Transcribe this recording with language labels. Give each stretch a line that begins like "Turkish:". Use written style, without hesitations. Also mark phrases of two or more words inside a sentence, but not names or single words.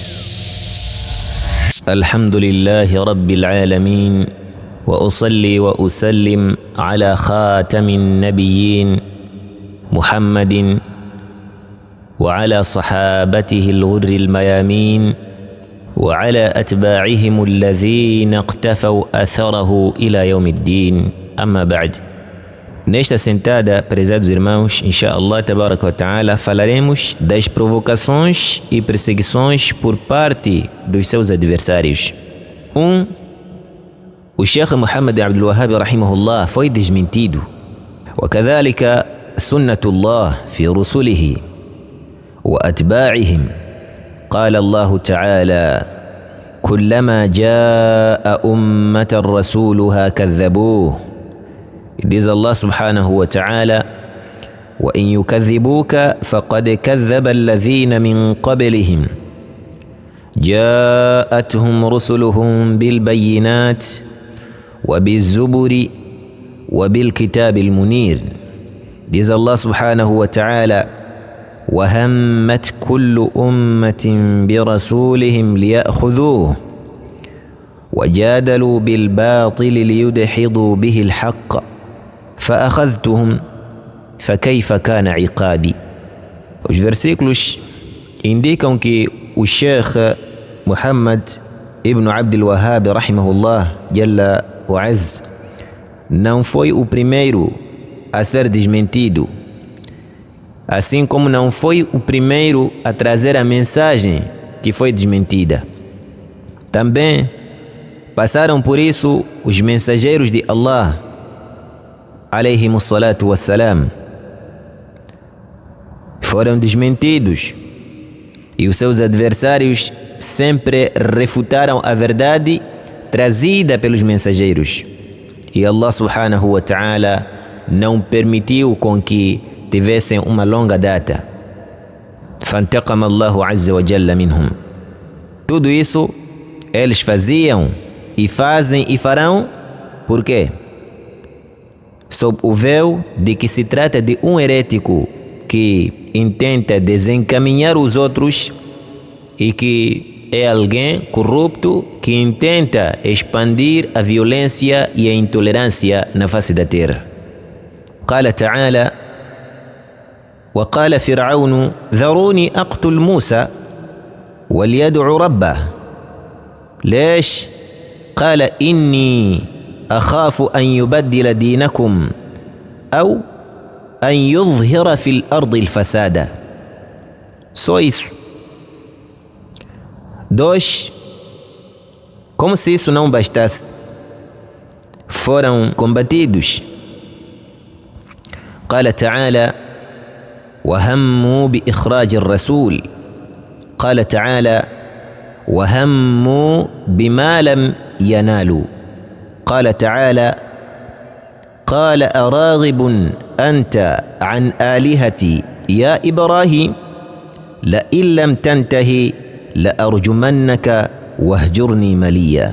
Arabic: الحمد لله رب العالمين، وأصلي وأسلم على خاتم النبيين محمد وعلى صحابته الغر الميامين وعلى أتباعهم الذين اقتفوا أثره إلى يوم الدين. أما بعد.
Portuguese: Nesta sentada, prezados irmãos,
Arabic: إن شاء الله تبارك وتعالى,
Portuguese: falaremos das provocações e perseguições por parte dos seus adversários. O Sheikh Muhammad Abdul Wahhab rahimahullah foi desmentido.
Arabic: وكذلك سنة الله في رسله وأتباعهم. قال الله تعالى: كلما جاء أمة رسولها كذبوه.
English: It is
Arabic: الله سبحانه وتعالى: وإن يكذبوك فقد كذب الذين من قبلهم جاءتهم رسلهم بالبينات وبالزبر وبالكتاب المنير.
English: It is
Arabic: الله سبحانه وتعالى: وهمت كل أمة برسولهم ليأخذوه وجادلوا بالباطل ليدحضوا به الحق فأخذتهم فكيف كان عقابي.
Portuguese: Os versículos indicam que o Sheikh Muhammad ibn Abdul Wahhab
Arabic: رحمه الله جل وعز
Portuguese: não foi o primeiro a ser desmentido, assim como não foi o primeiro a trazer a mensagem que foi desmentida. Também passaram por isso os mensageiros de Allah,
Arabic: عليهم الصلاة والسلام,
Portuguese: foram desmentidos e os seus adversários sempre refutaram a verdade trazida pelos mensageiros. E
Arabic: الله سبحانه وتعالى
Portuguese: não permitiu com que tivessem uma longa data.
Arabic: فانتقم الله عز وجل منهم.
Portuguese: Tudo isso eles faziam e fazem e farão. Por quê? Sob o véu de que se trata de um herético que intenta desencaminhar os outros e que é alguém corrupto que intenta expandir a violência e a intolerância na face da terra.
Arabic: قال تعالى: وقال فرعون ذروني أقتل موسى وليدع ربه. ليش؟ قال إني أخاف أن يبدل دينكم أو أن يظهر في الأرض الفساد.
Portuguese: Só isso. 2. Como se isso não bastasse, foram combatidos.
Arabic: قال تعالى: وهموا بإخراج الرسول. قال تعالى: وهموا بما لم ينالوا. قال تعالى: قال أراغب أنت عن آلهتي يا إبراهيم لئن لم تنتهي لأرجمنك واهجرني مليا.